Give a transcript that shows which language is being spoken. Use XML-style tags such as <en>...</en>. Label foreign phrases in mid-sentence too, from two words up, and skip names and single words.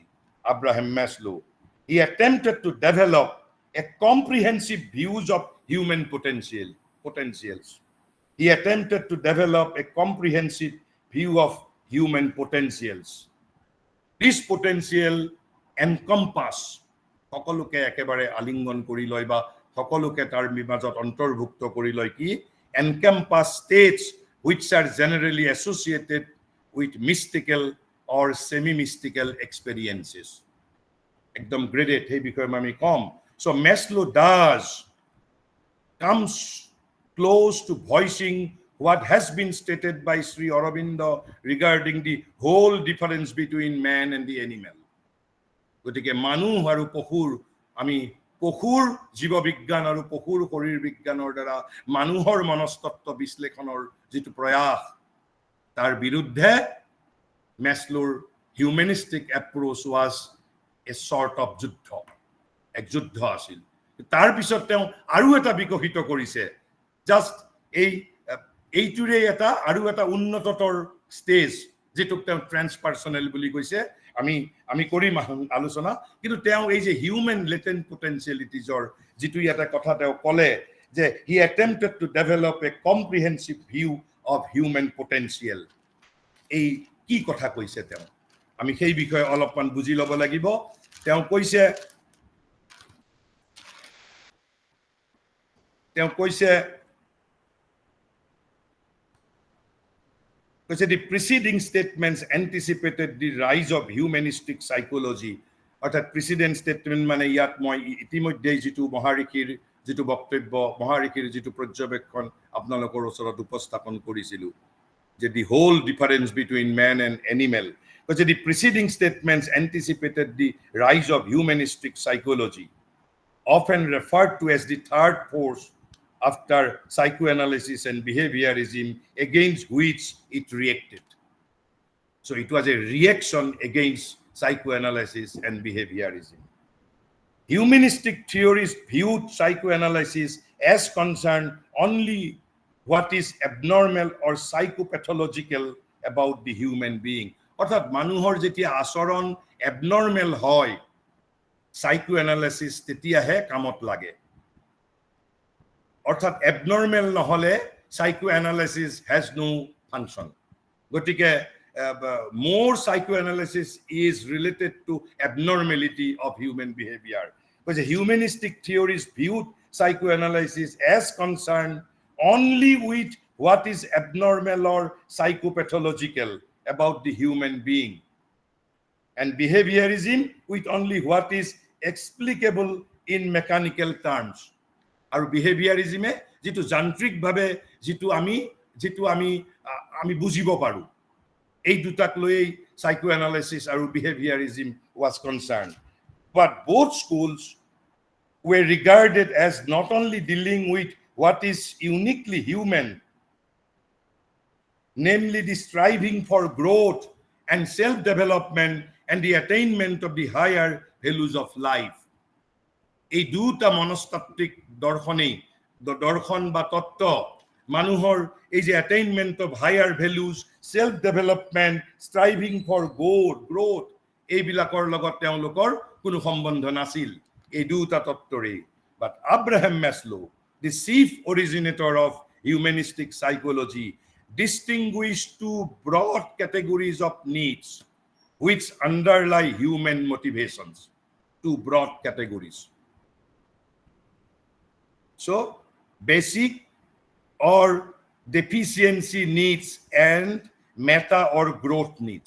<en>Abraham Maslow, he attempted to develop a comprehensive views of human potentials. He attempted to develop a comprehensive view of human potentials. This potential encompass</en> <as>সকলোকে একেবাৰে আলিঙ্গন কৰি লয় বা সকলোকে তাৰ মাজত অন্তৰ্ভুক্ত কৰি লয় কি</as> <en>encompass states which are generally associated with mystical or semi-mystical experiences.</en> <as>একদম graded এই বিষয়ে আমি কম।</as> <en>So Maslow comes close to voicing what has been stated by Sri Aurobindo regarding the whole difference between man and the animal.</en> <as>গতিকে মানুহ আৰু পশুৰ আমি পশুৰ জীৱ বিজ্ঞান আৰু পশুৰ শৰীৰ বিজ্ঞানৰ দ্বাৰা মানুহৰ মনস্তত্ব বিশ্লেষণৰ যিটো প্ৰয়াস তাৰ বিৰুদ্ধে</as> <en>Maslow's humanistic approach was a sort of</en> <as>যুদ্ধ, এক যুদ্ধ আছিল। তাৰ পিছত তেওঁ আৰু এটা বিকশিত কৰিছে, জাষ্ট এইটোৰে আৰু এটা উন্নততৰ ষ্টেজ যেটোক তেওঁ ট্ৰান্সপাৰ্সনেল বুলি কৈছে। আমি কৰিম আলোচনা, কিন্তু তেওঁ এই যে</as> <en>human latent potentialitiesৰ</en> <as>যিটো এটা কথা তেওঁ ক'লে যে</as> <en>he attempted to develop a comprehensive view of human potential.</en> <as>এই কি কথা কৈছে তেওঁ আমি সেই বিষয়ে অলপমান বুজি ল'ব লাগিব তেওঁ কৈছে</as> <en>the preceding statements anticipated the rise of humanistic psychology.</en> <as>অর্থাৎ</as> <en>preceding statement</en> <as>মানে ইয়াত মই ইতিমধ্যে যেটো মহাৰিষীৰ যেটো বক্তব্য মহাৰিষীৰ যেটো পৰ্যবেক্ষণ আপোনালোকৰ ওচৰত উপস্থাপন কৰিছিলো যে</as> <en>the whole difference between man and animal. Because the preceding statements anticipated the rise of humanistic psychology, often referred to as the third force after psychoanalysis and behaviorism, against which it reacted. So it was a reaction against psychoanalysis and behaviorism. Humanistic theories viewed psychoanalysis as concerned only what is abnormal or psychopathological about the human being.</en> <as>অর্থাৎ মানুহৰ যেতিয়া আচৰণ abnormal হয় psychoanalysis তেতিয়াহে কামত লাগে অর্থাৎ abnormal নহলে</as> <en>psychoanalysis has no function. গতিকে more psychoanalysis is related to abnormality of human behavior. Because humanistic theories viewed psychoanalysis as concerned only with what is abnormal or psychopathological about the human being, and behaviorism with only what is explicable in mechanical terms.</en> <as>আৰু behaviorism যেটো যান্ত্ৰিক ভাবে যেটো আমি বুজিব পাৰো এই দুটাক লৈ psychoanalysis আৰু</as> <en>behaviorism was concerned. But both schools were regarded as not only dealing with what is uniquely human, namely the striving for growth and self-development and the attainment of the higher values of life.</en> <as>এই দুটা মনস্তাত্ত্বিক দৰ্শন বা তত্ত্ব মানুহৰ এই যে</as> <en>attainment of higher values, self-development, striving for growth</en> <as>এইবিলাকৰ লগত তেওঁলোকৰ কোনো সম্বন্ধ নাছিল এই দুটা তত্ত্বৰে.</as> <en>But Abraham Maslow, the chief originator of humanistic psychology, distinguished two broad categories of needs which underlie human motivations. Two broad categories. So, basic or deficiency needs and meta or growth needs.</en>